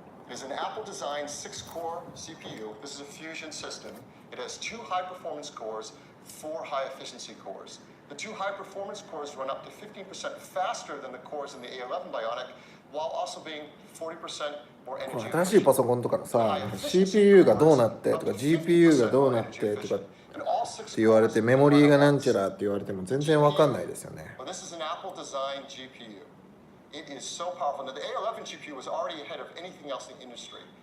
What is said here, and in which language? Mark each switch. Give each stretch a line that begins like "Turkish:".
English: It is an Apple-designed 6-core CPU. This is a fusion system. It has 2 high-performance cores, 4 high-efficiency cores. The 2 high-performance cores run up to 15% faster than the cores in the A11 Bionic, while also being 40% more
Japanese: こ
English: energy
Japanese: の新しいパソコンとかのさ、CPU がどうなってとか GPU がどうなってとかって言われて、メモリーがなんちゃらって言われても全然わかんないですよね。
English: Well, this is an Apple-designed GPU. It is so powerful. Now, the A11 GPU was already ahead of anything else in the industry.